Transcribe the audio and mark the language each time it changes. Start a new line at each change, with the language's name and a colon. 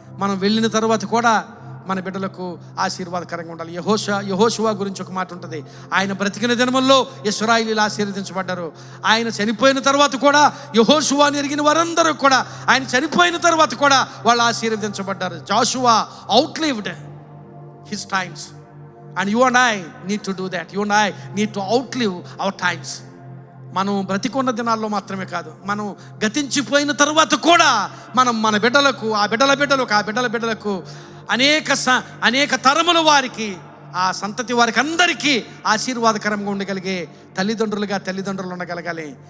Telugu: మనం వెళ్ళిన తర్వాత కూడా మన బిడ్డలకు ఆశీర్వాదకరంగా ఉండాలి. యెహోషువ గురించి ఒక మాట ఉంటుంది. ఆయన బ్రతికిన దినముల్లో ఇశ్రాయేలీయులు ఆశీర్వదించబడ్డారు. ఆయన చనిపోయిన తర్వాత కూడా యెహోషువని ఎరిగిన వారందరూ కూడా ఆయన చనిపోయిన తర్వాత కూడా వాళ్ళు ఆశీర్వదించబడ్డారు.
English: Joshua outlived his times and you and I need to do that. You and I need to outlive our times.
Telugu: మనం బ్రతికున్న దినాల్లో మాత్రమే కాదు, మనం గతించిపోయిన తర్వాత కూడా మనం మన బిడ్డలకు, ఆ బిడ్డల బిడ్డలకు అనేక తరముల వారికి, ఆ సంతతి వారికి అందరికీ ఆశీర్వాదకరంగా ఉండగలిగే తల్లిదండ్రులు ఉండగలగాలి.